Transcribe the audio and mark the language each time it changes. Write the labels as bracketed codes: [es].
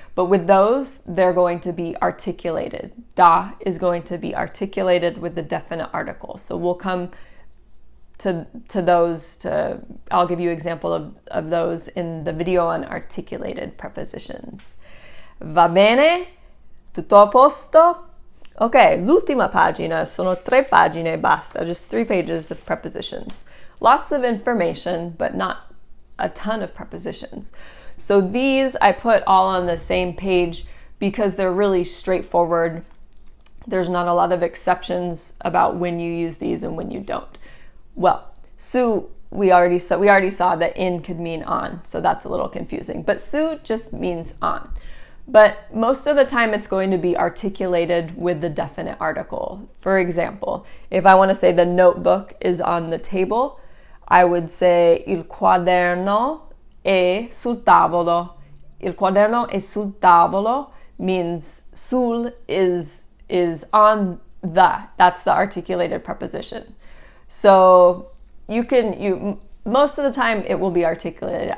[en] But with those, they're going to be articulated. Da is going to be articulated with the definite article. So we'll come to those. I'll give you an example of those in the video on articulated prepositions. [it] Va bene? Tutto a posto? Ok, l'ultima pagina, sono 3 pagine e basta, [en] just 3 pages of prepositions. Lots of information, but not a ton of prepositions. So these I put all on the same page because they're really straightforward. There's not a lot of exceptions about when you use these and when you don't. Well, su we already saw that in could mean on, so that's a little confusing. But su just means on. But most of the time it's going to be articulated with the definite article. For example, if I want to say the notebook is on the table, I would say [it] il quaderno è sul tavolo. Il quaderno è sul tavolo [en] means sul is on the. That's the articulated preposition. So most of the time it will be articulated.